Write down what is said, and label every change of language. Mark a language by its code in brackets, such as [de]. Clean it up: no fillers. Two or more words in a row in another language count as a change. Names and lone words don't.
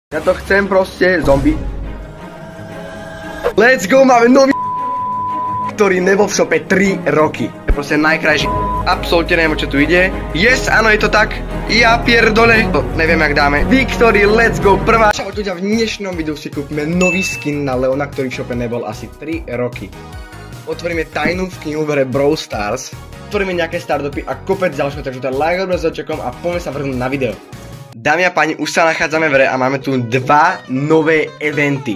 [sk] Ja to chcem proste, zombie. [en] Let's go, [sk] máme nový ktorý nebol v shope 3 roky. Je proste najkrajší. Absolútne neviem, čo tu ide. Yes, áno, je to tak. [pl] Ja pierdole. [sk] Neviem, jak dáme. [en] Victory, let's go, [sk] prvá. Čau ľudia, v dnešnom videu si kúpime nový skin na Leona, ktorý v shope nebol asi 3 roky. Otvoríme tajnú skinu v hre Brawl Stars. Otvoríme nejaké startupy a kopec ďalšieho, takže to je like odber s očakom a poďme sa vrhnúť na video. Dámy a páni, už sa nachádzame v hre a máme tu dva nové eventy.